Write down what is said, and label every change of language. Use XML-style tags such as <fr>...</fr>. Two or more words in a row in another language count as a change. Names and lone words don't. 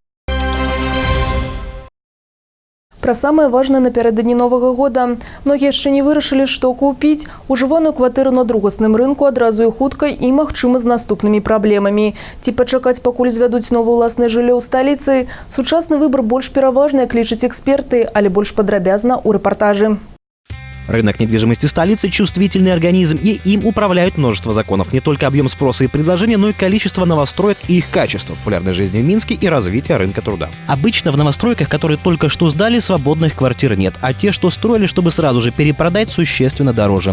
<be>Пра самае важнае напярэдадні Новага года. Многія яшчэ не вырашылі, што купіць. Ужываную кватэру на другасным рынку адразу і хутка і, магчыма, з наступнымі праблемамі. Ці пачакаць, пакуль звядуць новае ўласнае жыллё ў сталіцы? Сучасны выбар больш пераважны, як лічаць эксперты, але больш падрабязна ў рэпартажы.</be> <ru>Рынок недвижимости столицы – чувствительный организм, и им управляют множество законов. Не только объем спроса и предложения, но и количество новостроек и их качество, популярной жизни в Минске и развитие рынка труда. Обычно в новостройках, которые только что сдали, свободных квартир нет, а те, что строили, чтобы сразу же перепродать, существенно дороже.</ru>